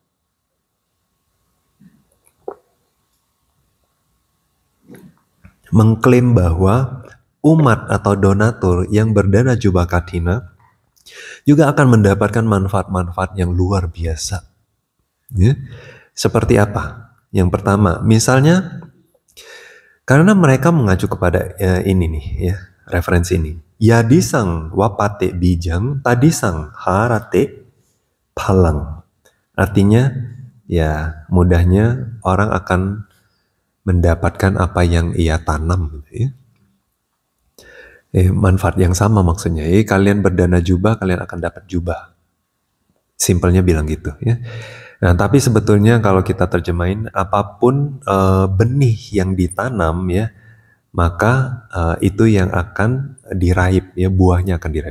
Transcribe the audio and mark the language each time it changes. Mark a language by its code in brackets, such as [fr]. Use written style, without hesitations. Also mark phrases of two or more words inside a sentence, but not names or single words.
[id] Mengklaim bahwa umat atau donatur yang berdana jubah kadhina juga akan mendapatkan manfaat-manfaat yang luar biasa. Ya. Seperti apa? Yang pertama, misalnya karena mereka mengacu kepada ini nih ya, referensi ini. [pi] Yadisang wapate bijang, tadisang harate palang. [id] Artinya ya mudahnya orang akan mendapatkan apa yang ia tanam gitu ya. Manfaat yang sama maksudnya. Kalian berdana jubah, kalian akan dapat jubah. Simpelnya bilang gitu ya. Nah, tapi sebetulnya kalau kita terjemahin apapun benih yang ditanam ya, maka itu yang akan diraip ya, buahnya akan diraip.